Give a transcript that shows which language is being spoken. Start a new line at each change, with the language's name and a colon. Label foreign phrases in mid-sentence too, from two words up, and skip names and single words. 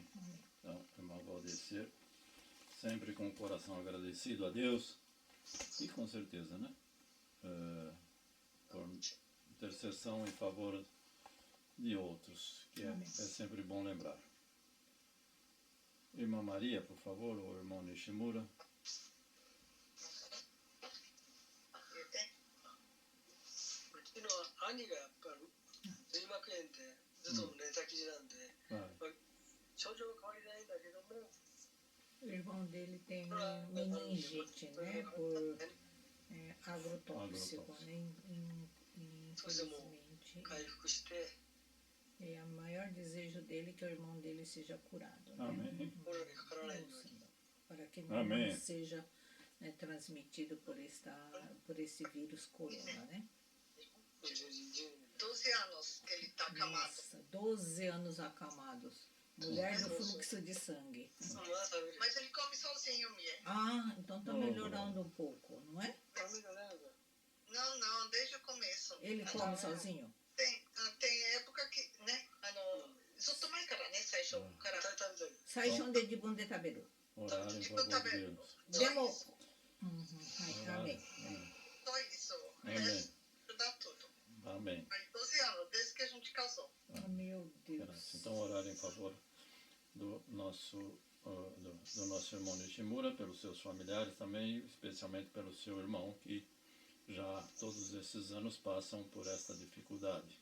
Portuguese: Então, irmão Valdecir, sempre com o coração agradecido a Deus e com certeza, né? Por intercessão em favor de outros, que é sempre bom lembrar. Irmã Maria, por favor, ou irmão Nishimura.
Japanese: うちの兄がやっぱり髄膜炎でずっと寝たきりなんで、症状は変わりないんだけども、
Portuguese: O irmão dele tem meningite, né? Por agrotóxico, né? Infelizmente.
Japanese: 回復して、
Portuguese: E o maior desejo dele é que o irmão dele seja curado, né? Amém.
Japanese: コロナにかからないように。
Portuguese: Para que não seja transmitido por esse vírus corona, né? 12 anos que ele está acamado. Nossa, 12 anos acamados. Mulher do fluxo de sangue. Mas ele come sozinho, Mie. Ah, então tá melhorando um pouco, não é? Tá melhorando? Não, desde o começo. Ele come sozinho? Tem época que, né?
Japanese: ずっと前からね、最初から。最初で自分で食べる。
Portuguese: Orar em favor deles.
Japanese: でも、はい、アメン。
Portuguese: Só isso. Amém. Dá tudo. Amém. Faz 12 anos, desde que a gente casou. Ah, meu Deus. Graças. Então, orar em favor do nosso irmão Nishimura, pelos seus familiares também, especialmente pelo seu irmão, que já todos esses anos passam por esta dificuldade.